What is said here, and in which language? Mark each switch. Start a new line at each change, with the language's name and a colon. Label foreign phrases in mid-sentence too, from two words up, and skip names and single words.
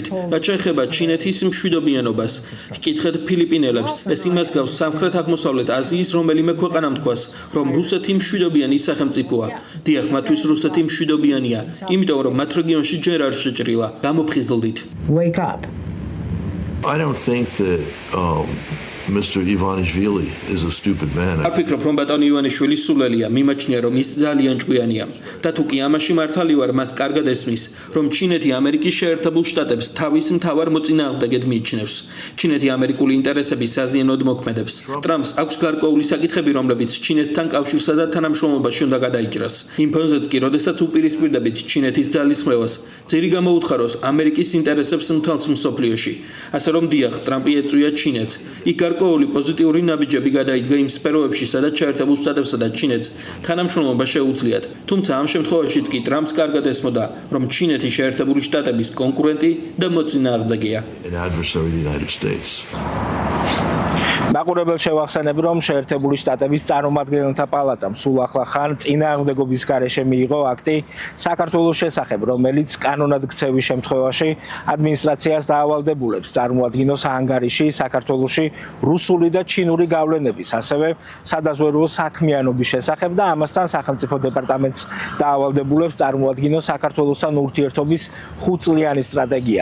Georgian: რაც შეეხება ჩინეთის მშვიდობიანობას, ჰკითხეთ ფილიპინელებს. ეს იმას გავს სამხრეთ აღმოსავლეთ აზიის რომელიმე ქვეყანამ თქვას, რომ რუსეთი მშვიდობიანი სახელმწიფოა. დიახ, მათთვის რუსეთი მშვიდობიანია, იმიტომ რომ მათ რეგიონში ჯერ არ შეჭრილა. გამოფხიზლდით.
English: I don't think that Mr. Ivanishvili is a stupid man.
Georgian: არ ვფიქრობ, რომ ბატონი ივანიშვილი სულელია, მიმაჩნია, რომ ის ძალიან ჭკვიანია. და თუ კი ამაში მართალი ვარ, მას კარგად ესმის, რომ ჩინეთი ამერიკის შეერთებულ შტატებს თავის მთავარ მოწინააღმდეგედ მიიჩნევს. ჩინეთი ამერიკული ინტერესების საზიანოდ მოქმედებს. ტრამპს აქვს გარკვეული საკითხები, რომლებიც ჩინეთთან კავშირსა და თანამშრომლობაში უნდა გადაიჭრას. იმ ფონზეც კი, როდესაც უპირისპირდებით ჩინეთის ძალისხმევას, ძირი გამოუთხაროს ამერიკის ინტერესებს მთელს მსოფლიოში. ასე რომ დიახ, ტრამპი ეწვია ჩინეთს. იქ გარკვეული პოზიტიური ნაბიჯები გადაიდგა იმ სფეროებში, სადაც შეერთებულ შტატებსა და ჩინეთს თანამშრომლობა შეუძლიათ. თუმცა ამ შემთხვევაშიც კი ტრამპს კარგად ესმოდა, რომ ჩინეთი შეერთებული შტატების კონკურენტი და მოწინააღმდეგეა.
English: An adversary of the United States.
Georgian: მაყურებელს შევახსენებ, რომ შეერთებული შტატების წარმომადგენელთა პალატამ სულ ახლა ხან წინააღმდეგობის გარეშე მიიღო აქტი საქართველოს შესახებ, რომელიც კანონად ქცევის შემთხვევაში ადმინისტრაციას დაავალდებულებს წარმოადგინოს ანგარიში საქართველოში რუსული და ჩინური გავლენების, ასევე სადაზვერვო საქმიანობის შესახებ და ამასთან სახელმწიფო დეპარტამენტს დაავალდებულებს წარმოადგინოს საქართველოსთან ურთიერთობის 5 წლიანი სტრატეგია.